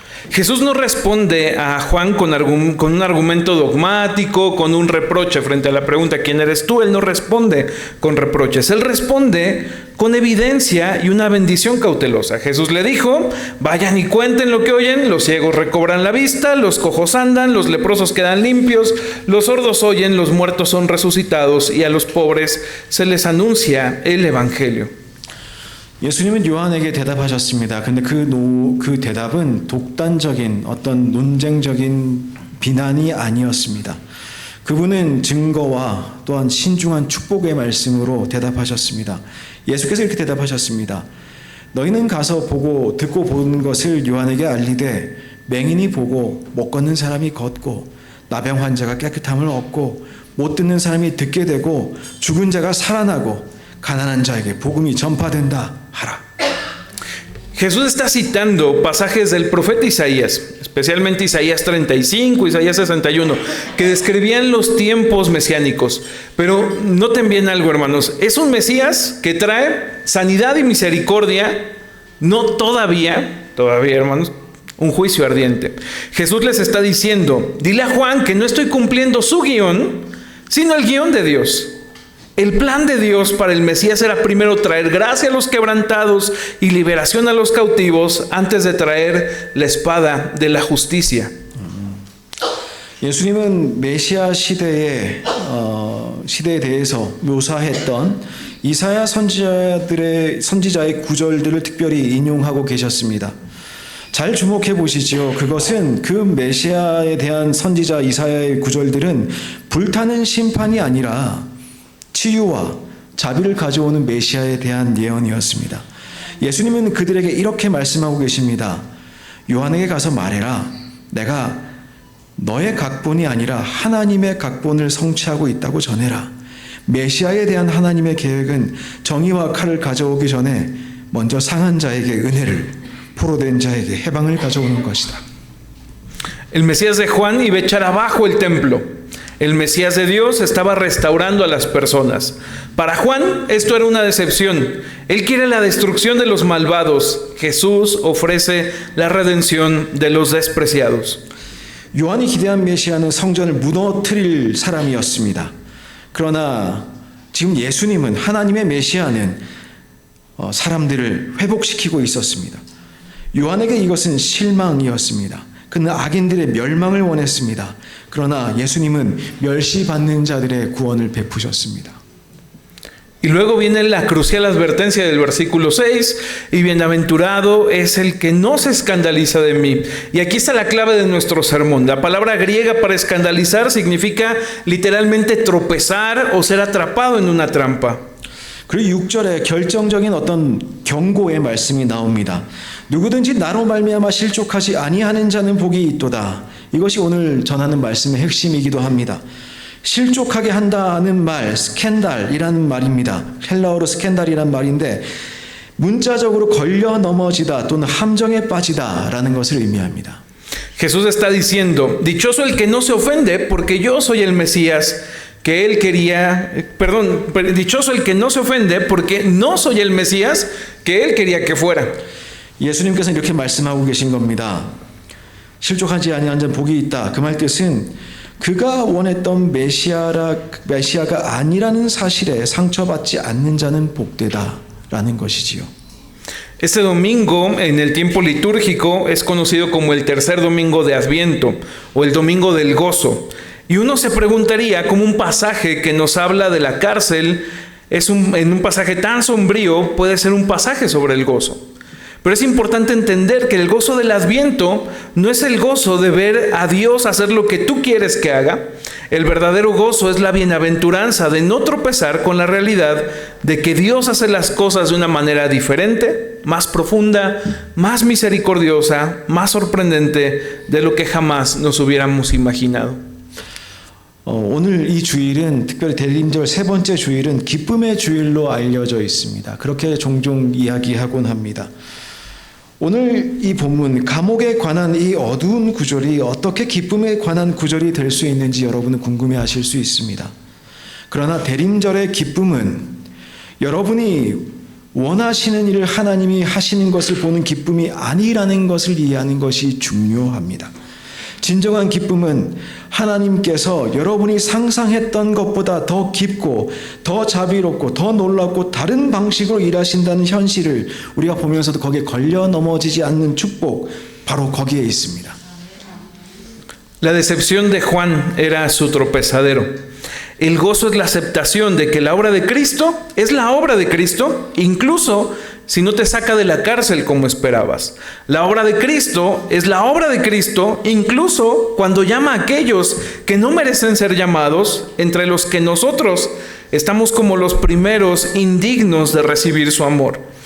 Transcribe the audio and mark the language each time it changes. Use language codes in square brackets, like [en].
[es] Jesús no responde a Juan con un argumento dogmático, con un reproche frente a la pregunta ¿quién eres tú? Él no responde con reproches, él responde con evidencia y una bendición cautelosa. Jesús le dijo, vayan y cuenten lo que oyen, los ciegos recobran la vista, los cojos andan, los leprosos quedan limpios, los sordos oyen, los muertos son resucitados y a los pobres se les anuncia el Evangelio. [ko] 예수님은 요한에게 대답하셨습니다. 근데 그 대답은 독단적인 어떤 논쟁적인 비난이 아니었습니다. 그분은 증거와 또한 신중한 축복의 말씀으로 대답하셨습니다. 예수께서 이렇게 대답하셨습니다. 너희는 가서 보고 듣고 보는 것을 요한에게 알리되 맹인이 보고 못 걷는 사람이 걷고 나병 환자가 깨끗함을 얻고 못 듣는 사람이 듣게 되고 죽은 자가 살아나고 가난한 자에게 복음이 전파된다 하라. [es] Jesús está citando pasajes del profeta Isaías, especialmente Isaías 35, Isaías 61, que describían los tiempos mesiánicos. Pero noten bien algo, hermanos, es un Mesías que trae sanidad y misericordia, no todavía, hermanos, un juicio ardiente. Jesús les está diciendo, dile a Juan que no estoy cumpliendo su guión, sino el guión de Dios. El plan de Dios para el Mesías era primero traer gracia a los quebrantados y liberación a los cautivos antes de traer la espada de la justicia. [ko] 예수님은 메시아 시대에 대해서 묘사했던 이사야 선지자의 구절들을 특별히 인용하고 계셨습니다. 잘 주목해 보시죠. 그것은 그 메시아에 대한 선지자 이사야의 구절들은 불타는 심판이 아니라 치유와 자비를 가져오는 메시아에 대한 예언이었습니다. 예수님은 그들에게 이렇게 말씀하고 계십니다. 요한에게 가서 말해라. 내가 너의 각본이 아니라 하나님의 각본을 성취하고 있다고 전해라. 메시아에 대한 하나님의 계획은 정의와 칼을 가져오기 전에 먼저 상한 자에게 은혜를, 포로된 자에게 해방을 가져오는 것이다. [es] El Mesías de Juan iba a echar abajo el templo. El Mesías de Dios estaba restaurando a las personas. Para Juan esto era una decepción. Él quiere la destrucción de los malvados. Jesús ofrece la redención de los despreciados. [ko] 요한이 기대한 메시아는 성전을 무너뜨릴 사람이었습니다. 그러나 지금 예수님은 하나님의 메시아는 사람들을 회복시키고 있었습니다. 요한에게 이것은 실망이었습니다. 그는 악인들의 멸망을 원했습니다. 그러나 예수님은 멸시받는 자들의 구원을 베푸셨습니다. [es] Y luego viene la crucial advertencia del versículo 6, y bienaventurado es el que no se escandaliza de mí. Y aquí está la clave de nuestro sermón. La palabra griega para escandalizar significa literalmente tropezar o ser atrapado en una trampa. [ko] 그리고 6절에 결정적인 어떤 경고의 말씀이 나옵니다. 누구든지 나로 말미암아 실족하지 아니하는 자는 복이 있도다. 이것이 오늘 전하는 말씀의 핵심이기도 합니다. 실족하게 한다는 말, 스캔달이라는 말입니다. 헬라어로 스캔달이라는 말인데 문자적으로 걸려 넘어지다 또는 함정에 빠지다라는 것을 의미합니다. [es] Jesús está diciendo, dichoso el que no se ofende porque yo soy el Mesías que él quería, dichoso el que no se ofende porque no soy el Mesías que él quería que fuera. [ko] 예수님께서는 이렇게 말씀하고 계신 겁니다. 실족하지 아니한 자는 복이 있다. 그 말 뜻은 그가 원했던 메시아가 아니라는 사실에 상처받지 않는 자는 복되다라는 것이지요. [es] Este domingo en el tiempo litúrgico es conocido como el tercer domingo de Adviento o el domingo del gozo. Y uno se preguntaría cómo un pasaje que nos habla de la cárcel en un pasaje tan sombrío puede ser un pasaje sobre el gozo. Pero es importante entender que el gozo del Adviento no es el gozo de ver a Dios hacer lo que tú quieres que haga. El verdadero gozo es la bienaventuranza de no tropezar con la realidad de que Dios hace las cosas de una manera diferente, más profunda, más misericordiosa, más sorprendente de lo que jamás nos hubiéramos imaginado. [ko] 오늘 이 주일은 특별히 대림절 세 번째 주일은 기쁨의 주일로 알려져 있습니다. 그렇게 종종 이야기하곤 합니다. 오늘 이 본문 감옥에 관한 이 어두운 구절이 어떻게 기쁨에 관한 구절이 될 수 있는지 여러분은 궁금해하실 수 있습니다. 그러나 대림절의 기쁨은 여러분이 원하시는 일을 하나님이 하시는 것을 보는 기쁨이 아니라는 것을 이해하는 것이 중요합니다. 진정한 기쁨은 하나님께서 여러분이 상상했던 것보다 더 깊고 더 자비롭고 더 놀랍고 다른 방식으로 일하신다는 현실을 우리가 보면서도 거기에 걸려 넘어지지 않는 축복, 바로 거기에 있습니다. [es] La decepción de Juan era su tropezadero. El gozo es la aceptación de que la obra de Cristo es la obra de Cristo, incluso si no te saca de la cárcel como esperabas. La obra de Cristo es la obra de Cristo, incluso cuando llama a aquellos que no merecen ser llamados, entre los que nosotros estamos como los primeros indignos de recibir su amor.